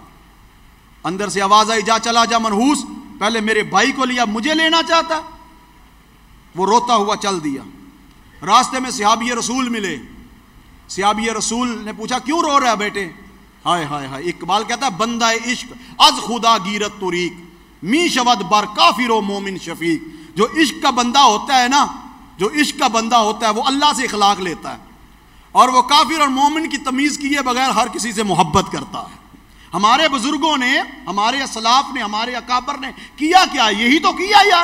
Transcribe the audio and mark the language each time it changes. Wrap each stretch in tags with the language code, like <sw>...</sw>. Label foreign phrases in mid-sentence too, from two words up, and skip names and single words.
<ur>اندر سے آواز آئی، جا چلا جا منحوس، پہلے میرے بھائی کو لیا، مجھے لینا چاہتا ہے؟ وہ روتا ہوا چل دیا۔ راستے میں صحابی رسول ملے، صحابی رسول نے پوچھا کیوں رو رہا ہے بیٹے؟ ہائے ہائے ہائے، اقبال کہتا ہے</ur> <fa>بندہ عشق از خدا گیرت طریق، می شود بر کافر و مومن شفیق۔</fa> <ur>جو عشق کا بندہ ہوتا ہے نا، جو عشق کا بندہ ہوتا ہے وہ اللہ سے اخلاق لیتا ہے، اور وہ کافر اور مومن کی تمیز کیے بغیر ہر کسی سے محبت کرتا ہے۔ ہمارے بزرگوں نے، ہمارے اسلاف نے، ہمارے اکابر نے کیا کیا؟ یہی تو کیا یار۔</ur>